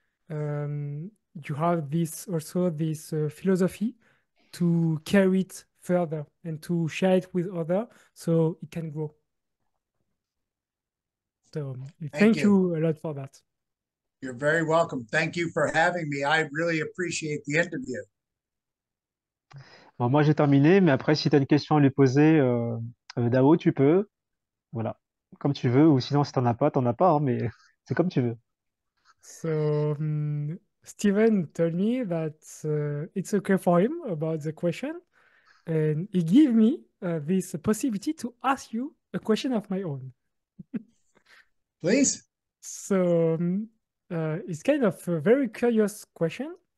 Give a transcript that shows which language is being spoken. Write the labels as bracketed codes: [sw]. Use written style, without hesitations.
[en] You have this also this philosophy to carry it further and to share it with others so it can grow. So Thank thank you. you a lot for that. You're very welcome. Thank you for having me. I really appreciate the interview. [fr] Bon, moi, j'ai terminé, mais après, si tu as une question à lui poser, Dao, tu peux. Voilà. Comme tu veux, ou sinon, si t'en as pas, hein, mais c'est comme tu veux. [en] So Steven told me that it's okay for him about the question, and he gave me this possibility to ask you a question of my own. Please. So it's kind of a very curious question.